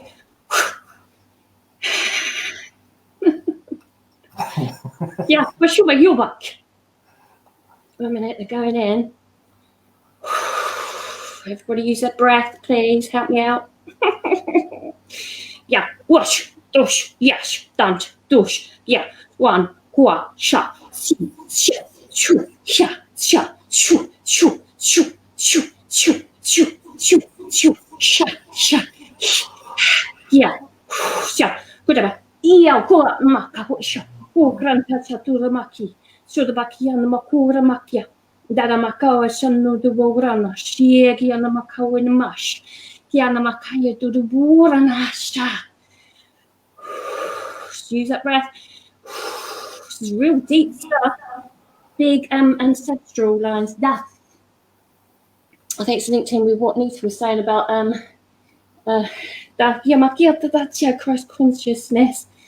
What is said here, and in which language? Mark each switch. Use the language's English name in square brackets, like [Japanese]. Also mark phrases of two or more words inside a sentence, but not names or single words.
[English] Yeah, for sure, you're back. A minute, they're going in. Everybody use their breath, please. Help me out. Yeah. Wash, dush, yes, dant, dush, yeah. 1, 2, sha, si, sha, chu, sha, sha, chu, chu, chu, chu, chu, chu, chu, chu, sha, sha, yeah. Sha, whatever. Ia, ko, maka, sha, ko, granta, chatura, maki, soda, bakian, makura, makia. Dada makawa shanno du borana, shiegi ana makawa in mash, kiana makaya du borana sha. Use that breath. This is real deep stuff. Big ancestral lines. That I think it's linked in with what Nita was saying about that's Christ consciousness.